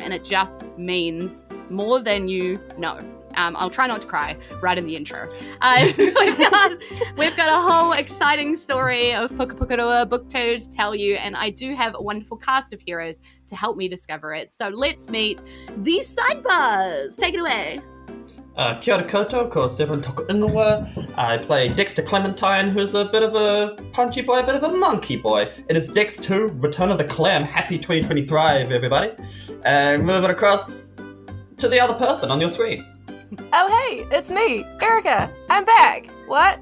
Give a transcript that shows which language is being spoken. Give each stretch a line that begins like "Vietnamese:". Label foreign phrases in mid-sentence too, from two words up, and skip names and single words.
English: And it just means more than you know. I'll try not to cry right in the intro. We've got a whole exciting story of Pukapukarua book 2 to tell you, and I do have a wonderful cast of heroes to help me discover it. So let's meet the Sidebars. Take it away.
Māori: Kia ora koutou, ko Severin toko ingoa.
English: I play Dexter Clementine, who's a bit of a punchy boy, a bit of a monkey boy. It is Dex 2, Return of the Clan. Happy 2023, everybody. And moving across to the other person on your screen. Oh hey, it's me, Erika. I'm back. What?